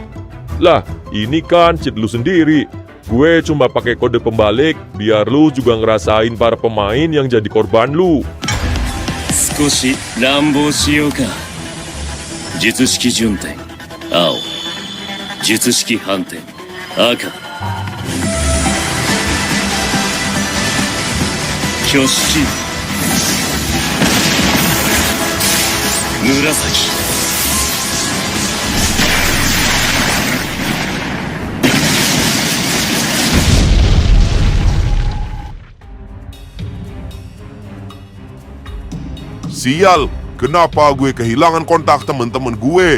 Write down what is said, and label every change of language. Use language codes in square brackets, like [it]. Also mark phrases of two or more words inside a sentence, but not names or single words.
[id] Lah, ini kan cheat lu sendiri. Gue cuma pakai kode pembalik biar lu juga ngerasain para pemain yang jadi korban lu. [ja] 少し乱暴しようか。術式順転青、術式反転赤、挙式紫。 [id] Sial, kenapa gue kehilangan kontak teman-teman gue?